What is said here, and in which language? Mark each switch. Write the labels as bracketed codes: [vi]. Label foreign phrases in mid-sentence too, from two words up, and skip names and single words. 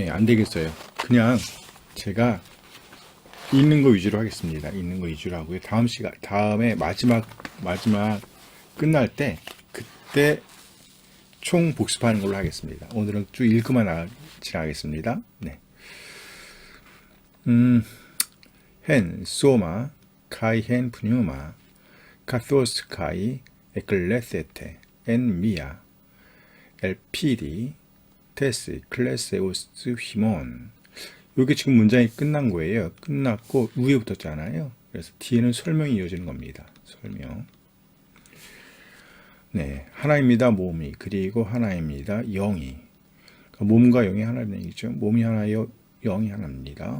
[ko] 그냥 제가 있는 거 위주로 하겠습니다. 있는 거 위주로 하고요. 다음에 마지막 끝날 때 그때 총 복습하는 걸로 하겠습니다. 오늘은 쭉 읽고만 지나가겠습니다. 네. hen, [el] σῶμα, καὶ ἓν πνεῦμα, καθὼς καὶ, ἐκλήθητε, ἐν μιᾷ, ἐλπίδι, τῆς, κλήσεως, ὑμῶν. [ko] 이게 지금 문장이 끝난 거예요. 끝났고 위에 붙었잖아요. 그래서 뒤에는 설명이 이어지는 겁니다. 설명. 네, 하나입니다. 몸이. 그리고 하나입니다. 영이. 그러니까 몸과 영이 하나라는 얘기죠. 몸이 하나요, 영이 하나입니다.